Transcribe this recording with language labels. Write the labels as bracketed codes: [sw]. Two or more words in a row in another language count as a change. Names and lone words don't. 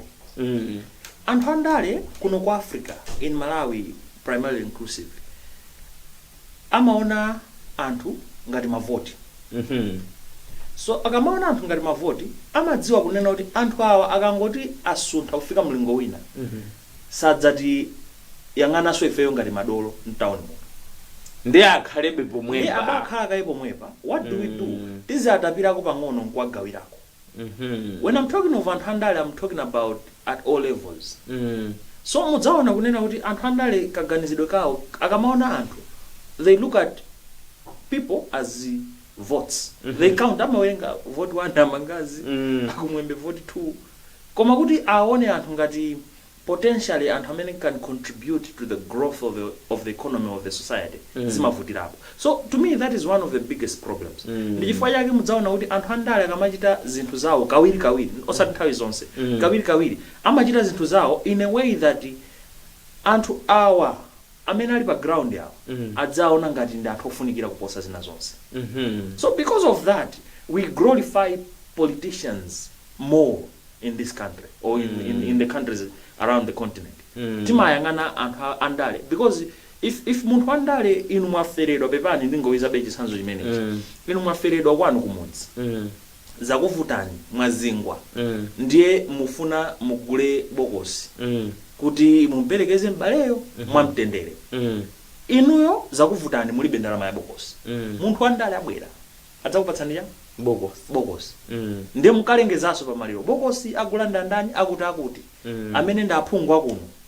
[ny] Anthu andale kuno kwa Africa [en] in Malawi primarily inclusive [ny] amaona anthu ngati mavoti. So akamaona anthu ngati mavoti amadziwa kunena kuti anthu awa akangoti asuntha kufika mlingo wina sadzati yang'ananso ifeyo ngati madolo mtown muno ndi akhalebe pomwepa. Ndi amakhala kaye pomwepa. [en] What do we do? [ny] Tizi atapirako pang'ono nkuwagawirako. [en] When I'm talking of [ny] anthu andale, [en] I'm talking about at all levels. [ny] So mudzaona kunena kuti anthu andale kaganizidwe kawo akamaona anthu [en] they look at people as votes. They count [ny] amawenga vote 1 amangazi akumwembe vote 2 koma kuti aone anthu ngati potentially anthu amene [en] can contribute to the growth of the economy of the society [ny] zimavutirapo. [en] So to me that is one of the biggest problems. [ny] Ndi chifukwa chake mudzaona kuti anthu andale akamachita zinthu zawo kawiri osati nthawi zonse kawiri amachita zinthu zawo [en] in a way that [ny] anthu awa amene ali pa ground yawo adzaona ngati ndi anthu ofunikira kuposa zina zonse. [en] So because of that we glorify politicians more in this country or in the countries around the continent. [ny] Timayang'ana anthu andale [en] because if [ny] munthu andale inu mwaferedwa pepani ndingowiza be chisanzo chimenechi inu mwaferedwa kwanu kumudzi zakuvutani mwazingwa ndiye mufuna mugule bokosi kuti mumperekeze mbaleyo mwamtendere inuyo zakuvutani mulibe ndalama ya bokosi munthu andale abwera adzakupatsani ya bokosi ndiye mukalengezaso pamaliro bokosi agulanda ndani akuti amene ndaphungwa kuno